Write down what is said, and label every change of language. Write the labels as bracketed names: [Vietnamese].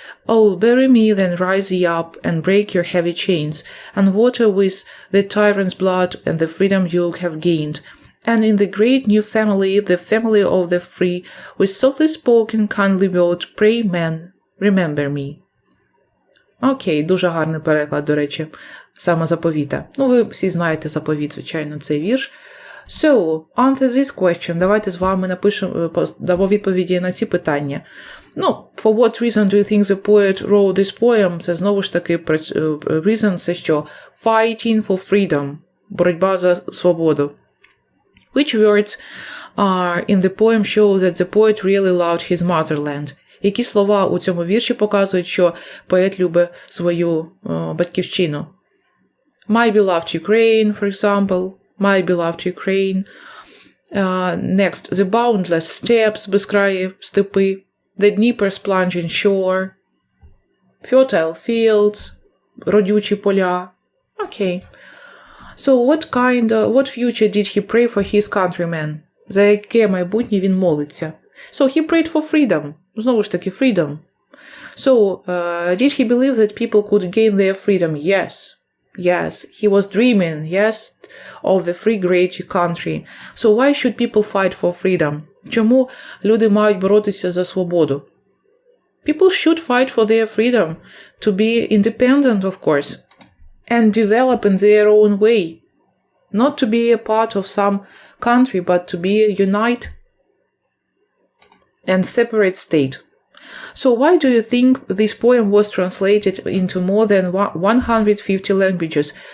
[English] Oh, bury me, then rise ye up, and break your heavy chains, and water with the tyrant's blood and the freedom you have gained. And in the great new family, the family of the free, with softly spoken kindly word, pray man, remember me. [Ukrainian] Окей, дуже гарний переклад, до речі, саме заповіта. Ну, ви всі знаєте заповіт, звичайно, цей вірш. [English] So, answer this question. [Ukrainian] Давайте з вами дамо відповіді на ці питання. [English] Ну, for what reason do you think the poet wrote this poem? [Ukrainian] Це знову ж таки reason, це що? [English] Fighting for freedom. [Ukrainian] Боротьба за свободу. [English] Which words in the poem show that the poet really loved his motherland? [Ukrainian] Які слова у цьому вірші показують, що поет любить свою батьківщину? [English] My beloved Ukraine, for example. My beloved Ukraine. Next, the boundless steppes, [Ukrainian] безкраї степи. [English] The Dnieper's plunging shore. Fertile fields, [Ukrainian] родючі поля. [English] Okay. So what future did he pray for his countrymen? [Ukrainian] За яке майбутнє він молиться? [English] So he prayed for freedom. [Ukrainian] Знову ж таки, freedom. [English] So, did he believe that people could gain their freedom? Yes. Yes. He was dreaming, yes, of the free great country. So why should people fight for freedom? Чому люди мають боротися за свободу? People should fight for their freedom, to be independent, of course, and develop in their own way. Not to be a part of some country, but to be unite and separate state. So why do you think this poem was translated into more than 150 languages?